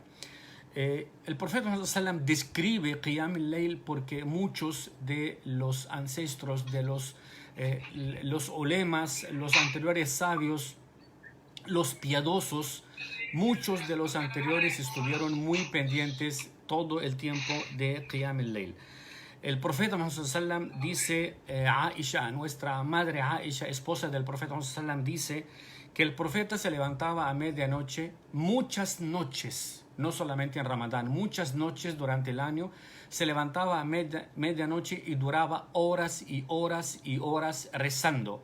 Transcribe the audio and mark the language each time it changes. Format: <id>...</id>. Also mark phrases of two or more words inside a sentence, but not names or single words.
<es>El profeta ﷺ describe</es> <ar>قيام الليل</ar> <es>porque muchos de los ancestros, de los ulemas, los anteriores sabios, los piadosos, muchos de los anteriores estuvieron muy pendientes todo el tiempo de</es> <ar>قيام الليل.</ar> <es>El profeta ﷺ dice, Aisha, nuestra madre Aisha, esposa del profeta ﷺ, dice que el profeta se levantaba a medianoche muchas noches, no solamente en Ramadán, muchas noches durante el año, se levantaba a medianoche y duraba horas y horas y horas rezando.</es>